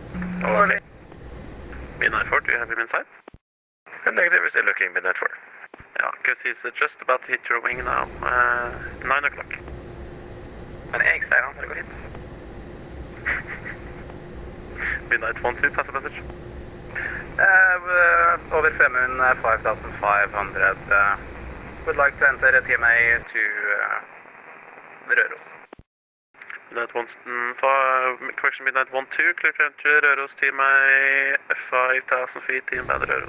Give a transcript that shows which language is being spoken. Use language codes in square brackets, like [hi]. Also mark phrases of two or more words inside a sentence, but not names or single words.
[en] Okay. Midnight 4, do you have him in sight? Negative, we're still looking, Midnight 4. Yeah, because he's just about to hit your wing now. 9 o'clock. [no] Men jeg sier han for å gå hit. [en] Midnight 12, pass a message. Over Femund 5500. Would like to enter a TMA to Røros. Midnight 1, correction, Midnight 12, clear to enter Røros, TMA 5000 feet, inbound Røros.